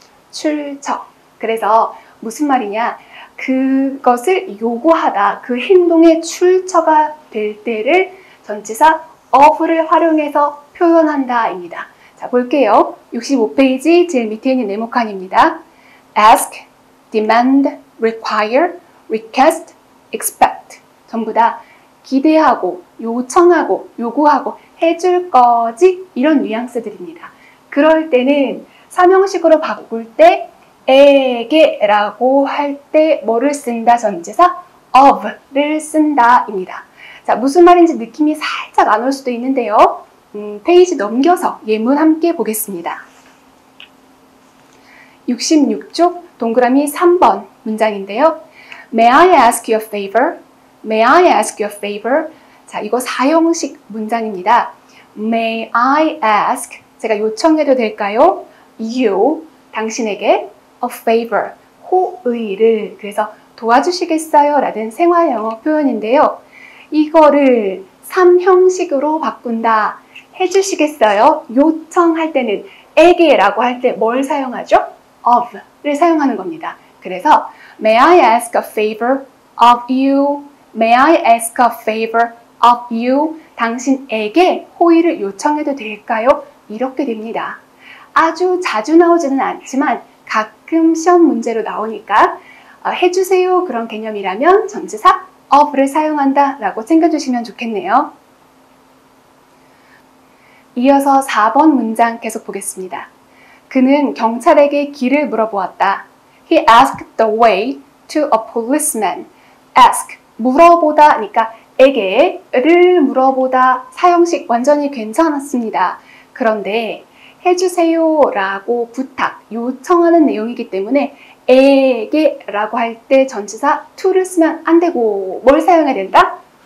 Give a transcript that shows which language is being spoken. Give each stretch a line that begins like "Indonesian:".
Korean: 출처. 그래서 무슨 말이냐? 그것을 요구하다, 그 행동의 출처가 될 때를 전치사 of를 활용해서 표현한다입니다. 자, 볼게요. 65페이지 제일 밑에 있는 네모칸입니다.
English: ask, demand, require, request, expect.
Korean: 전부 다 기대하고, 요청하고, 요구하고, 해줄 거지? 이런 뉘앙스들입니다. 그럴 때는 삼형식으로 바꿀 때 에게라고 할 때 뭐를 쓴다? 전치사 of를 쓴다입니다. 자, 무슨 말인지 느낌이 살짝 안 올 수도 있는데요. 페이지 넘겨서 예문 함께 보겠습니다. 66쪽 동그라미 3번 문장인데요.
English: May I ask you a favor? May I ask you a favor?
Korean: 자, 이거 사형식 문장입니다.
English: May I ask?
Korean: 제가 요청해도 될까요?
English: You, 당신에게 a favor, 호의를.
Korean: 그래서 도와주시겠어요? 라는 생활 영어 표현인데요. 이거를 3형식으로 바꾼다. 해주시겠어요? 요청할 때는 에게라고 할 때 뭘 사용하죠? of를 사용하는 겁니다. 그래서
English: May I ask a favor of you? May I ask a favor of you?
Korean: 당신에게 호의를 요청해도 될까요? 이렇게 됩니다. 아주 자주 나오지는 않지만 가끔 시험 문제로 나오니까 해주세요 그런 개념이라면 전치사 of를 사용한다 라고 챙겨주시면 좋겠네요. 이어서 4번 문장 계속 보겠습니다. 그는 경찰에게 길을 물어보았다.
English: He asked the way to a policeman.
Korean: ask, 물어보다, 그러니까 에게를 물어보다 사형식 완전히 괜찮았습니다. 그런데 해주세요 라고 부탁, 요청하는 내용이기 때문에 에게라고 할 때 전치사 to를 쓰면 안 되고 뭘 사용해야 된다?